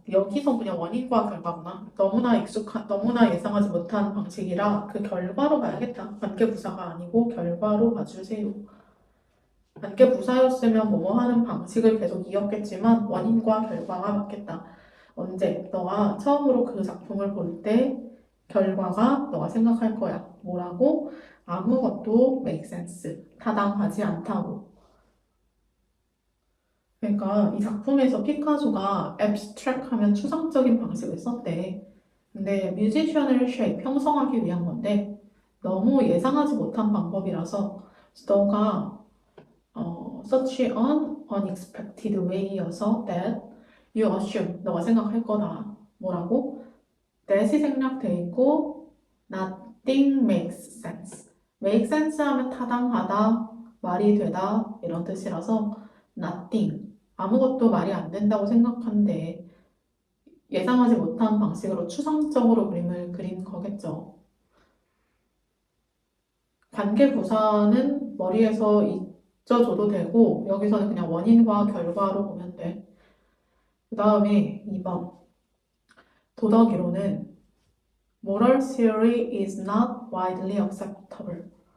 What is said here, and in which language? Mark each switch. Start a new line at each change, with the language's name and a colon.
Korean: 여기서 그냥 원인과 결과구나. 너무나 예상하지 못한 방식이라 그 결과로 봐야겠다. 관계부사가 아니고 결과로 봐주세요. 관계부사였으면 뭐뭐 하는 방식을 계속 이었겠지만 원인과 결과가 맞겠다. 언제? 너가 처음으로 그 작품을 볼 때 결과가 너가 생각할 거야. 뭐라고? 아무것도
English: make sense.
Korean: 타당하지 않다고. 그러니까 이 작품에서 피카소가 abstract 하면 추상적인 방식을 썼대. 근데 뮤지션을 shape, 형성하기 위한 건데 너무 예상하지 못한 방법이라서 너가
English: such an unexpected way
Korean: 여서
English: that you assume,
Korean: 너가 생각할 거다. 뭐라고?
English: that이
Korean: 생략돼 있고
English: nothing makes sense. make sense
Korean: 하면 타당하다, 말이 되다 이런 뜻이라서 nothing, 아무것도 말이 안 된다고 생각하는데 예상하지 못한 방식으로 추상적으로 그림을 그린 거겠죠. 관계 부사는 머리에서 잊어줘도 되고 여기서는 그냥 원인과 결과로 보면 돼. 그 다음에 2번 도덕 이론은
English: Moral theory is not widely acceptable.